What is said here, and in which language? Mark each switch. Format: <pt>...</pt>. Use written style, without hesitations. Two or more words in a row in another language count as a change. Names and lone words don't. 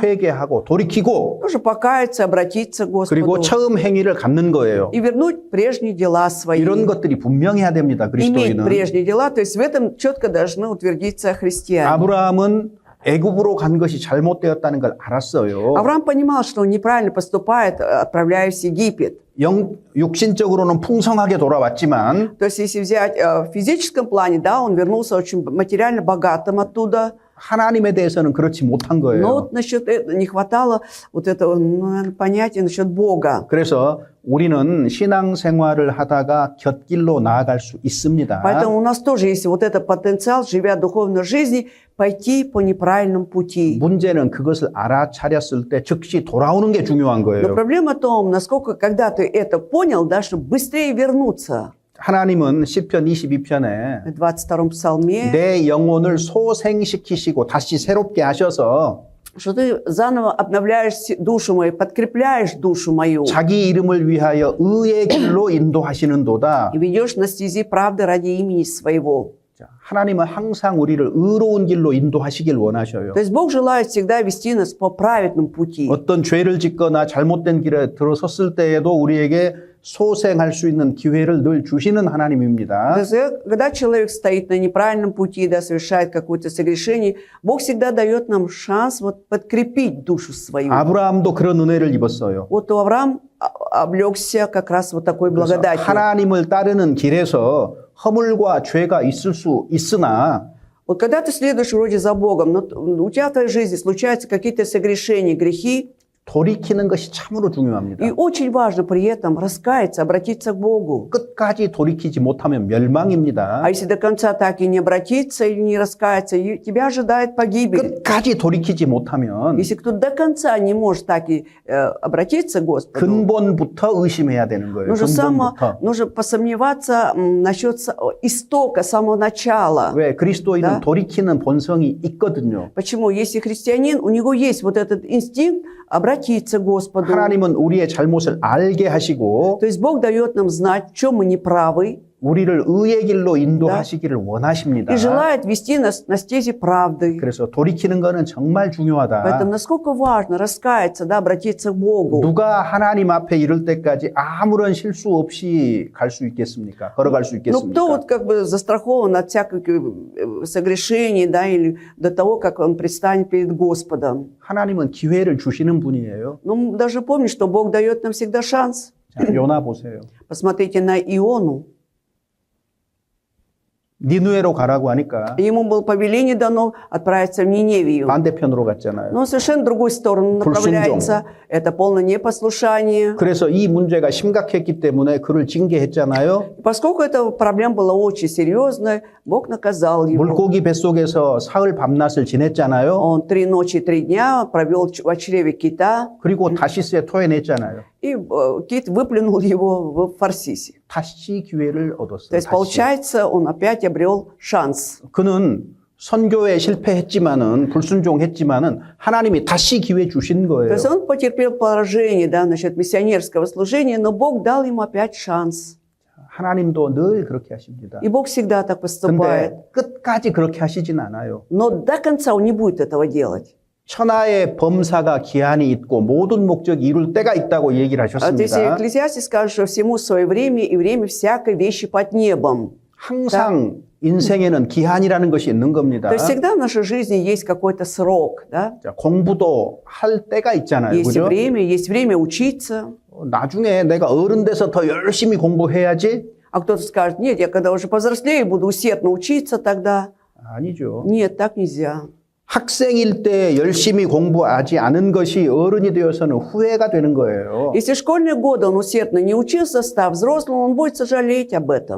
<ko>회개하고 돌이키고</ko> <ru>тоже покаяться, обратиться к</ru> <ko>그리고</ko> <ru>Господу</ru> <ko>처음 행위를 갚는 거예요.</ko> <ru>и вернуть прежние дела свои.</ru> <ko>이런 것들이 분명해야 됩니다.</ko> <ru>Иметь</ru> <ko>그리스도인은.</ko> <ru>прежние дела, то есть в этом четко должны утвердиться христиане.</ru> <ko>아브라함은 애굽으로 간 것이 잘못되었다는 걸 알았어요.</ko> <ru>Авраам понимал, что он неправильно поступает, отправляясь в Египет.</ru> <ko>육신적으로는 풍성하게 돌아왔지만</ko> <ru>То есть если взять в физическом плане, да, он вернулся очень материально богатым оттуда.</ru> <ko>하나님에 대해서는 그렇지 못한</ko> <ru>Но</ru> <ko>거예요.</ko> <ru>вот насчет этого не хватало вот этого наверное, понятия насчет Бога.</ru> <ko>그래서 우리는 신앙생활을 하다가 곁길로 나아갈 수 있습니다.</ko> <ru>Поэтому у нас тоже есть вот этот потенциал, живя духовной жизнью, пойти по неправильным пути.</ru> <ko>문제는 그것을 알아차렸을 때 즉시 돌아오는 게 중요한</ko> <ru>Но</ru> <ko>거예요.</ko> <ru>проблема в том, насколько, когда ты это понял, да, чтобы быстрее вернуться.</ru> <ko>하나님은 시편 22편에</ko> <ru>В 22-м псалме,</ru> <ko>내 영혼을 소생시키시고 다시 새롭게 하셔서</ko> <ru>что ты заново обновляешь душу мою, подкрепляешь душу мою</ru> <ko>자기 이름을 위하여 의의 길로 인도하시는도다.</ko> <ru>и ведешь на стези правды ради имени своего.</ru> <ko>자, 하나님은 항상 우리를 의로운 길로 인도하시길 원하셔요.</ko> <ru>То есть Бог желает всегда вести нас по праведному пути.</ru> <ko>어떤 죄를 짓거나 잘못된 길에 들어섰을 때에도 우리에게 소생할 수 있는 기회를 늘 주시는</ko> <ru>То</ru> <ko>하나님입니다.</ko> <ru>есть, когда человек стоит на неправильном пути, да, совершает какое-то согрешение, Бог всегда дает нам шанс вот подкрепить душу свою.</ru> <ko>아브라함도 그런 은혜를 입었어요.</ko> <ru>Вот Авраам облегся как раз вот такой</ru> <ko>그래서</ko> <ru>благодатью.</ru> <ko>하나님을 따르는 길에서 허물과 죄가 있을 수 있으나</ko> <ru>Вот когда ты следуешь вроде за Богом, но у тебя в твоей жизни случаются какие-то согрешения, грехи,</ru> <ko>돌이키는 것이 참으로 중요합니다.</ko> <ru>и очень важно при этом раскаяться, обратиться к Богу.</ru> <ko>끝까지 돌이키지 못하면 멸망입니다.</ko> <ru>А если до конца так и не обратиться или не раскаяться, тебя ожидает погибель.</ru> <ko>끝까지 돌이키지 못하면</ko> <ru>Если кто до конца не может так и обратиться к Господу,</ru> <ko>근본부터 의심해야 되는 거예요. 근본부터.</ko> <ru>нужно посомневаться насчет истока, самого начала.</ru> <ko>왜? 그리스도인은</ko> <ru>Да.</ru> <ko>돌이키는 본성이 있거든요.</ko> <ru>Почему? Если христианин, у него есть вот этот инстинкт обратиться к Господу.</ru> <ko>하나님은 우리의 잘못을 알게 하시고</ko> <ru>То есть Бог дает нам знать, в чем мы неправы,</ru> <ko>우리를 의의 길로 인도하시기를 원하십니다.</ko> <ru>и желает вести нас на стези правды.</ru> <ko>그래서 돌이키는 거는 정말 중요하다.</ko> <ru>Поэтому насколько важно раскаяться, да, обратиться к Богу.</ru> <ko>누가 하나님 앞에 이를 때까지 아무런 실수 없이 갈 수 있겠습니까? 걸어갈 수</ko> <ru>Ну,</ru> <ko>있겠습니까?</ko> <ru>кто вот как бы застрахован от всяких согрешений, да, или до того, как он предстанет перед Господом?</ru> <ko>하나님은 기회를 주시는 분이에요.</ko> <ru>Ну, мы даже помним, что Бог дает нам всегда шанс.</ru> <ko>자, 요나 보세요.</ko> <ru>Посмотрите на Иону.</ru> <ko>니누에로 가라고 하니까</ko> <ru>Ему было повеление дано отправиться в Ниневию.</ru> <ko>반대편으로 갔잖아요.</ko> <ru>Но он совершенно в другую сторону направляется. Это полное непослушание.</ru> <ko>그래서 이 문제가 심각했기 때문에 그를 징계했잖아요.</ko> <ru>Поскольку эта проблема была очень серьезная, Бог наказал его.</ru> <ko>물고기 뱃속에서 사흘 밤낮을 지냈잖아요.</ko> <ru>Он 3 ночи и 3 дня провел в чреве кита,</ru> <ko>그리고 다시스에 토해냈잖아요.</ko> <ru>и кит выплюнул его в Фарсисе.</ru> <ko>다시 기회를</ko> <ru>То</ru> <ko>얻었어요.</ko> <ru>есть,</ru> <ko>다시.</ko> <ru>получается, он опять обрел шанс.</ru> <ko>그는 선교에 실패했지만은 불순종했지만은 하나님이 다시 기회 주신</ko> <ru>То</ru> <ko>거예요.</ko> <ru>есть он потерпел поражение, да, насчет миссионерского служения, но Бог дал ему опять шанс.</ru> <ko>하나님도 늘 그렇게 하십니다.</ko> <ru>И Бог всегда так поступает.</ru> <ko>근데 끝까지 그렇게 하시진 않아요.</ko> <ru>Но до конца он не будет этого делать.</ru> <ko>천하의 범사가 기한이 있고 모든 목적이 이룰 때가 있다고 얘기를</ko> <ru>То есть</ru> <ko>하셨습니다.</ko> <ru>Экклесиастес скажет, что всему свое время и время всякой вещи под небом.</ru> <ko>항상 인생에는 기한이라는 것이 있는 겁니다.</ko> <ru>То есть всегда в нашей жизни есть какой-то срок, да?</ru> <ko>자, 공부도 할 때가 있잖아요.</ko> <ru>Есть</ru> <ko>그죠?</ko> <ru>есть время учиться.</ru> <ko>나중에 내가 어른 돼서 더 열심히 공부해야지?</ko> <ru>А кто-то скажет, нет, я когда уже повзрослею, буду усердно учиться тогда.</ru> <ko>아니죠.</ko> <ru>Нет, так нельзя.</ru> <ko>학생일 때 열심히 공부하지 않은 것이 어른이 되어서는 후회가 되는 거예요.</ko> <ru>Если в школьные годы он усердно не учился, став взрослым, он будет сожалеть об этом.</ru>